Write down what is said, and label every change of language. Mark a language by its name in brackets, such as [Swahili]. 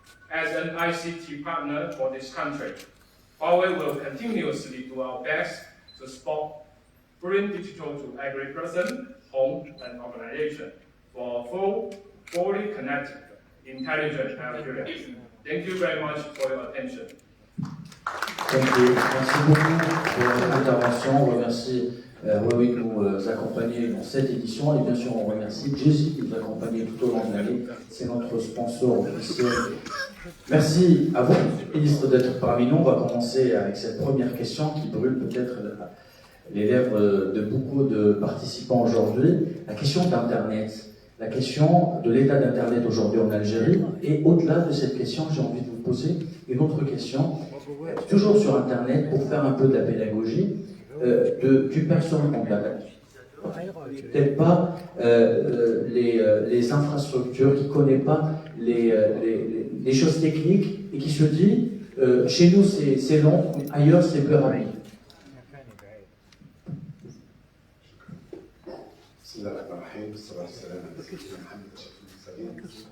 [English] As an ICT partner for this country, Huawei will continuously do our best to support bring digital to every person, home, and organization for full, fully connected, intelligent Algeria. Thank you very much for your attention. Thank you. [French] Merci beaucoup pour votre intervention. On remercie Huawei de nous accompagner dans cette édition et bien sûr on remercie Jesse de nous accompagner tout au long de l'année. C'est notre sponsor officiel. Merci à vous, ministre, d'être parmi nous. On va commencer avec cette première question qui brûle peut-être les lèvres de beaucoup de participants aujourd'hui. La question d'Internet. La question de l'état d'Internet aujourd'hui en Algérie. Et au-delà de cette question, j'ai envie de vous poser une autre question, toujours sur Internet, pour faire un peu de la pédagogie, du personne comptable. Peut-être pas les infrastructures, qui ne connaît pas les choses techniques et qui se dit, chez nous c'est long, ailleurs c'est plus rapide. [Arabic] بسم الله الرحمن الرحيم والصلاة والسلام على سيدنا محمد أشرف المرسلين.